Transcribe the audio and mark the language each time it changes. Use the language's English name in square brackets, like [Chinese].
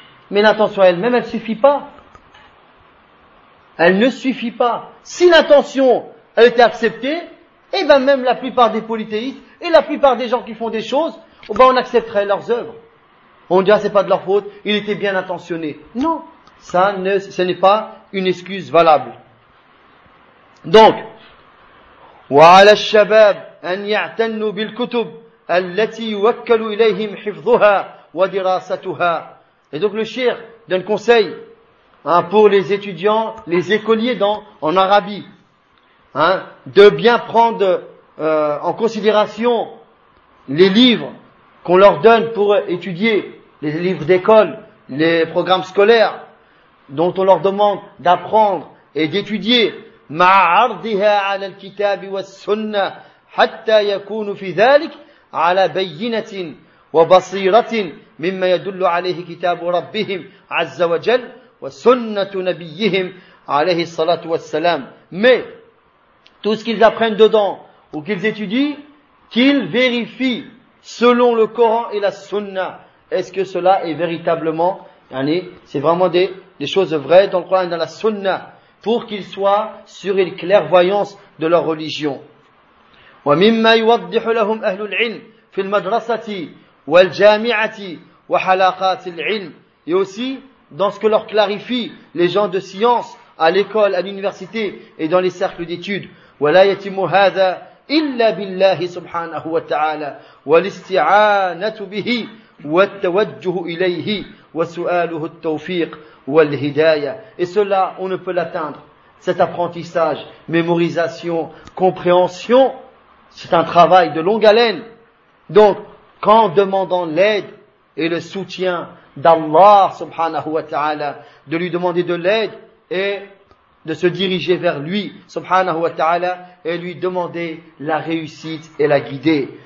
[French] Mais l'intention elle-même, elle suffit pas. Elle ne suffit pas. Si l'intention a été acceptée, et ben même la plupart des polythéistes et la plupart des gens qui font des choses, ben on accepterait leurs œuvres. On dirait c'est pas de leur faute, il était bien intentionné. Non, ce n'est pas une excuse valable. [Arabic] Donc, وعلى الشباب أن يعتنوا بالكتب التي يوكل إليهم حفظها ودراستها. [French] Et donc le cheikh donne conseil pour les étudiants, les écoliers en Arabie, de bien prendre en considération les livres qu'on leur donne pour étudier, les livres d'école, les programmes scolaires dont on leur demande d'apprendre et d'étudier. [Arabic] مع عرضها على الكتاب والسنة حتى يكون في ذلك على بينة وبصيرة مما يدل عليه كتاب ربهم عز وجل وسنة نبيهم عليه الصلاة والسلام. [French] Mais tout ce qu'ils apprennent dedans ou qu'ils étudient, qu'ils vérifient selon le Coran et la Sunna. Est-ce que cela est véritablement, c'est vraiment des choses vraies dans le Coran et dans la Sunna, pour qu'ils soient sur une clairvoyance de leur religion. [Arabic] ومما يوضح لهم أهل العلم في المدرسة والجامعة وحلقات العلم. [French] Et aussi dans ce que leur clarifient les gens de science à l'école, à l'université et dans les cercles d'études. [Arabic] ولا يتم هذا إلا بالله سبحانه وتعالى والاستعانة به والتوجه إليه وسؤاله التوفيق. [French] Et cela, on ne peut l'atteindre. Cet apprentissage, mémorisation, compréhension, c'est un travail de longue haleine. Donc, qu'en demandant l'aide et le soutien d'Allah subhanahu wa ta'ala, de lui demander de l'aide et de se diriger vers lui subhanahu wa ta'ala et lui demander la réussite et la guider.